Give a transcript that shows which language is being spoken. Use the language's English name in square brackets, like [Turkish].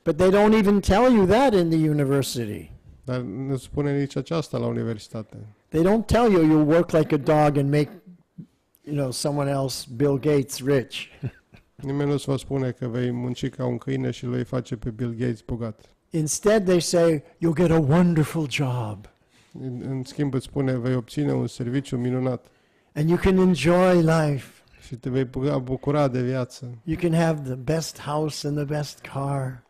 [English] But they don't even tell you that in the university. [Romanian] Dar nu spune nici aceasta la universitate. [English] They don't tell you you'll work like a dog and make, someone else, Bill Gates, rich. [Romanian] Nimeni nu îți va spune că vei munci ca un câine și îl vei face pe Bill Gates bogat. [English] Instead, they say you'll get a wonderful job [Romanian] În schimb îți spune, vei obține un serviciu minunat [English] and you can enjoy life. [Romanian] și te vei bucura de viață. [English] You can have the best house and the best car.